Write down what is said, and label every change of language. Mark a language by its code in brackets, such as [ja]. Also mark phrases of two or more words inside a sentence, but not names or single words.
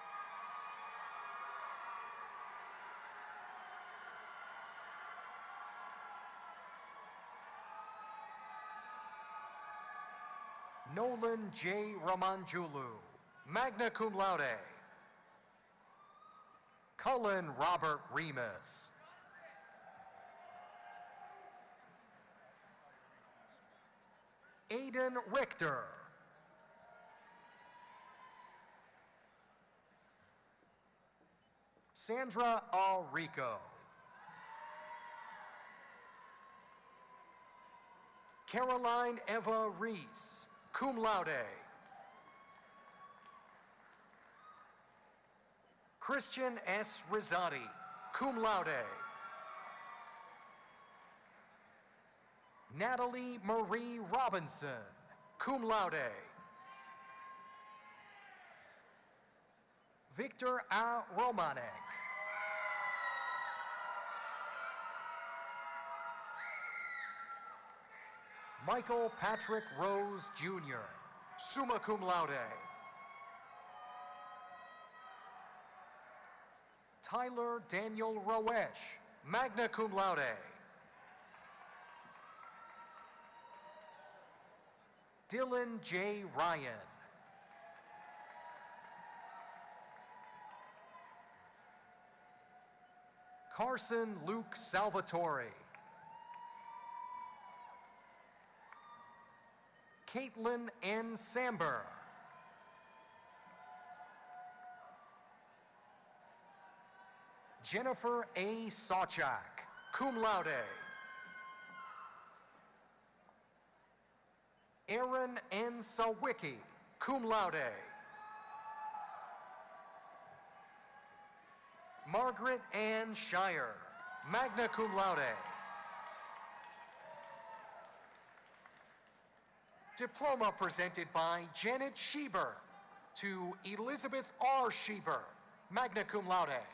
[en] Nolan J. [la] Ramanjulu, magna cum laude. [en] Cullen Robert Remus. Aiden Richter. Sandra Alrico. Caroline Eva Reese, [la] cum laude. [en] Christian S. [la] Rizzati, cum laude. [en] Natalie Marie Robinson, [la] cum laude. [en] Victor A. Romanek. Michael Patrick Rose, [la] Jr., summa cum laude. [en] Tyler Daniel Roesch, [la] magna cum laude. [en] Dylan J. Ryan. Carson Luke Salvatore. Caitlin N. Samber. Jennifer A. Sawchak, [la] cum laude. [en] Aaron N. [la] Sawicki, cum laude. [en] Margaret Ann Shire, [la] magna cum laude. [en] Diploma presented by Janet Schieber to Elizabeth R. [la] Schieber, magna cum laude.